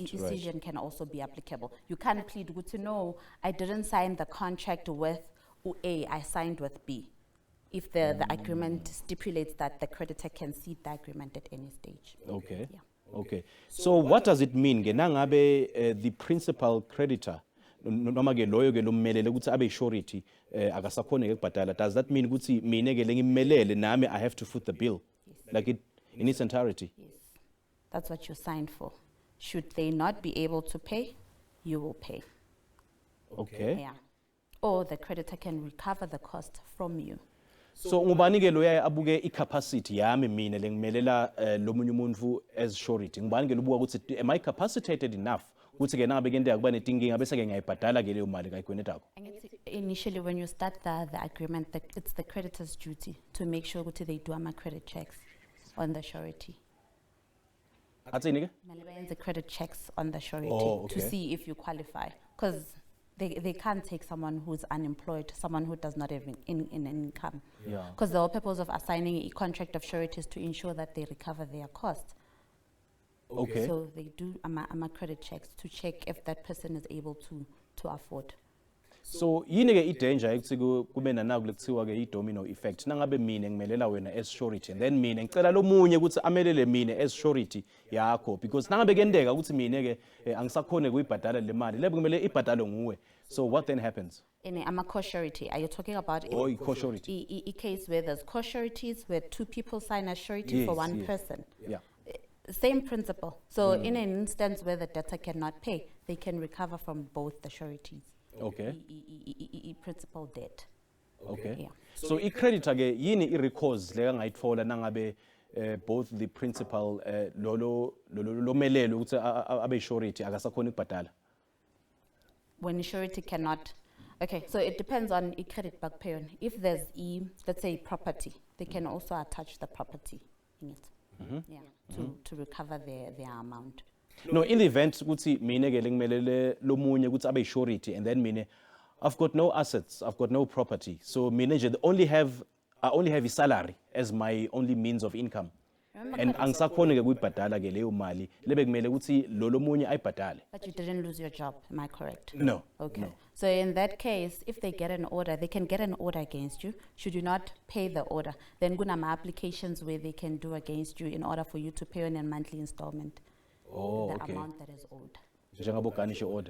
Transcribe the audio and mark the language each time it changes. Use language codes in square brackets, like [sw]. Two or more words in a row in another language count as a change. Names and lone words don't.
[en] Decision can also be applicable. You can't plead good to know I didn't sign the contract with A, I signed with B. If the agreement stipulates that the creditor can cede the agreement at any stage. Okay. Yeah. Okay. So what does it mean? [ss] Nangabe [en] the principal creditor [ss] noma ke loyo ke lommelele ukuthi abe surety akasakhona ukubhadala. [en] Does that mean [ss] ukuthi mina ke lengimmelele nami [en] I have to foot the bill? Yes. Like it in its entirety? Yes. That's what you signed for. Should they not be able to pay, you will pay. Okay. Yeah. Or the creditor can recover the cost from you. [ss] So ngubani ke loya abuke I-capacity yami mina lengimelela lomunye umuntu [en] as surety. [ss] Ngubani ke lobuka ukuthi [en] am I capacitated enough [ss] ukuthi ke nangabe ke ndiya kuba netinkinga bese ke ngiyayibhadala ke leyo mali kayikwenetako? [en] Initially, when you start the agreement, it's the creditor's duty to make sure that they do credit checks on the surety. [ss] Atsini ke? [en] The credit checks on the surety to see if you qualify, because they can't take someone who's unemployed, someone who does not have an income. Yeah. Because the whole purpose of assigning a contract of surety is to ensure that they recover their costs. Okay. So they do credit checks to check if that person is able to afford. [ss] So yini ke I-danger ukuthi kube nanaku lekuthiwa ke I- [en] domino effect. [ss] Nangabe mina ngimelela wena [en] as surety and then [ss] mina ngicela lomunye ukuthi amelele mina [en] as surety [ss] yakho, because nangabe kuyendeka ukuthi mina ke angisakhone kuyibhadala le mali lebe kumele ibhadalwe nguwe. [en] So what then happens? In a co-surety, are you talking about Or co-surety? a case where there's co-sureties where two people sign a surety for one person? Yeah. Same principle. So in an instance where the debtor cannot pay, they can recover from both the sureties. Okay. Principal debt. Okay. Yeah. [ss] So I-creditor ke yini I-recourse le angayithola nangabe [en] both the principal [ss] lo melele ukuthi abe surety akasakhona ukubhadala? [en] When surety cannot, okay, so it depends on a credit back payer. If there's let's say property, they can also attach the property in it. Yeah, to recover their amount. No, in the event [ss] ukuthi mina ke lengimelele lomunye ukuthi abe [en] surety and then mina I've got no assets, I've got no property. So [ss] mina nje [en] I only have a salary as my only means of income. [ss] And angisakhona ke kuyibhadala ke leyo mali lebe kumele ukuthi lo lomunye ayibhadale. [en] But you didn't lose your job, am I correct? No. Okay. No. So in that case, if they get an order, they can get an order against you. Should you not pay the order, then kunama applications where they can do against you in order for you to pay on a monthly installment. Oh, the okay. amount that is owed. Njengabo garnish order.